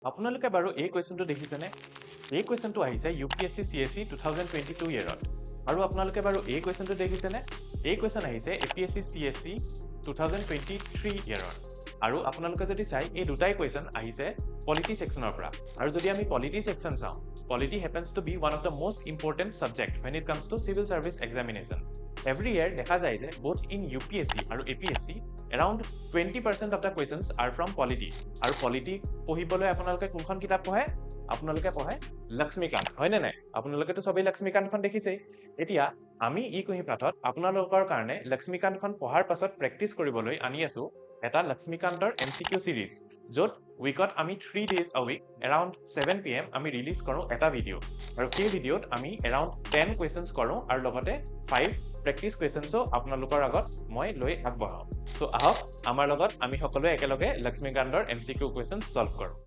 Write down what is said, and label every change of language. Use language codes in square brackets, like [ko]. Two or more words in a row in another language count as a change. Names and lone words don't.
[as] আপোনালোকে বাৰু এই কুৱেশ্যনটো দেখিছেনে? এই কুৱেশ্যনটো আহিছে UPSC CSE 2022 ইয়েৰত। আৰু আপোনালোকে বাৰু এই কুৱেশ্যনটো দেখিছেনে? এই কুৱেশ্যন আহিছে APSC CSE 2023 ইয়েৰৰ। আৰু আপোনালোকে যদি চাই এই দুটাই কুৱেশ্যন আহিছে [en] polity sectionৰ [as] পৰা। আৰু যদি আমি [en] polity section [as] চাওঁ, [en] polity happens to be one of the most important subject when it comes to civil service examination. Every year [as] দেখা যায় যে [en] both in UPSC আৰু APSC around 20% of the questions are from polity. [as] আৰু polity পঢ়িবলৈ আপোনালোকে কোনখন কিতাপ পঢ়ে? আপোনালোকে পঢ়ে লক্ষ্মীকান্ত, হয়নে নাই? আপোনালোকেতো সবেই লক্ষ্মীকান্তখন দেখিছেই। এতিয়া আমি ই কুঁহি পাঠত আপোনালোকৰ কাৰণে লক্ষ্মীকান্তখন পঢ়াৰ পাছত প্ৰেক্টিচ কৰিবলৈ আনি আছো এটা লক্ষ্মীকান্তৰ MCQ সিৰিজ, য'ত উইকত আমি [en] 3 days a week around 7 PM [as] আমি ৰিলিজ কৰোঁ এটা ভিডিঅ'। আৰু সেই ভিডিঅ'ত আমি [en] around 10 questions [as] কৰোঁ আৰু লগতে 5 [en] practice questionsো [as] আপোনালোকৰ আগত মই লৈ আগবঢ়াওঁ। তো আহক আমাৰ লগত আমি সকলোৱে একেলগে লক্ষ্মীকান্তৰ [en] MCQ question solve [as] কৰোঁ।